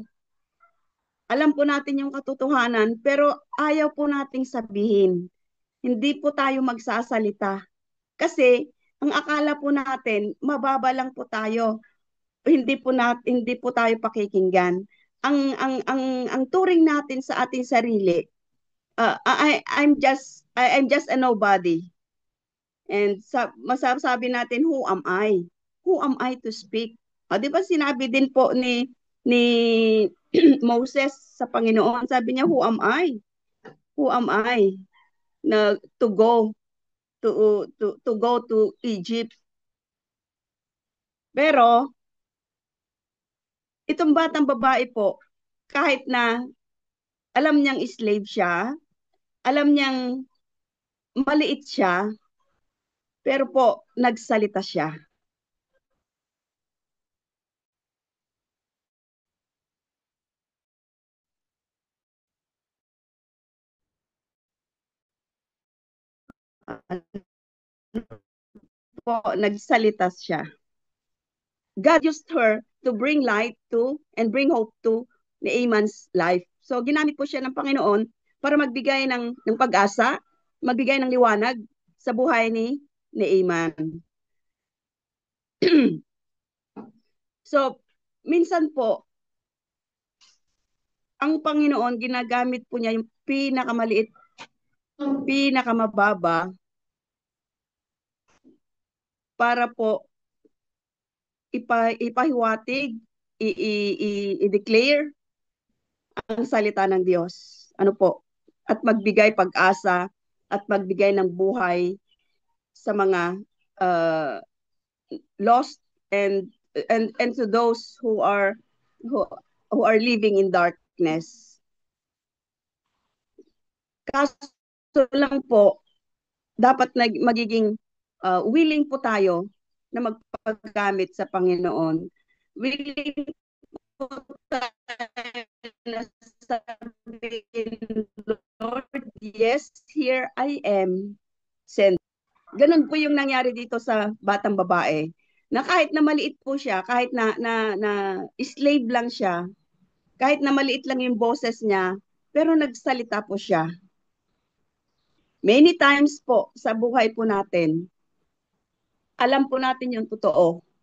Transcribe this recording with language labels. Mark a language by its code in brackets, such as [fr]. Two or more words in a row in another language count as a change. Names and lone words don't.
[tl] Alam po natin yung katotohanan, pero ayaw po nating sabihin. Hindi po tayo magsasalita. Kasi ang akala po natin, mababa lang po tayo. Hindi po tayo pakikinggan. Ang turing natin sa ating sarili, [en] I'm just a nobody. [tl] And masasabi natin, [en] who am I? Who am I to speak? [tl] Di ba sinabi din po ni Moses sa Panginoon, sabi niya, [en] who am I? Who am I na to go to Egypt? [tl] Pero itong batang babae po, kahit na alam niyang slave siya, alam niyang maliit siya, pero po nagsalita siya. Po, nagsalita siya. [en] God used her to bring light to and bring hope to Naaman's life. [tl] So ginamit po siya ng Panginoon para magbigay ng pag-asa, magbigay ng liwanag sa buhay ni Naaman. So minsan po ang Panginoon ginagamit po niya yung pinakamaliit, pinakamababa para po ipahiwatig, i-declare ang salita ng Diyos. Ano po? At magbigay pag-asa at magbigay ng buhay sa mga [en] lost and to those who are living in darkness. [tl] Kaso lang po, dapat magiging willing po tayo na magpagamit sa Panginoon. Willing po tayo na sabihin, Lord, [en] yes, here I am. Send. [tl] Ganun po yung nangyari dito sa batang babae. Na kahit na maliit po siya, kahit na slave lang siya, kahit na maliit lang yung boses niya, pero nagsalita po siya. [en] Many times [tl] po sa buhay po natin, alam po natin yung totoo.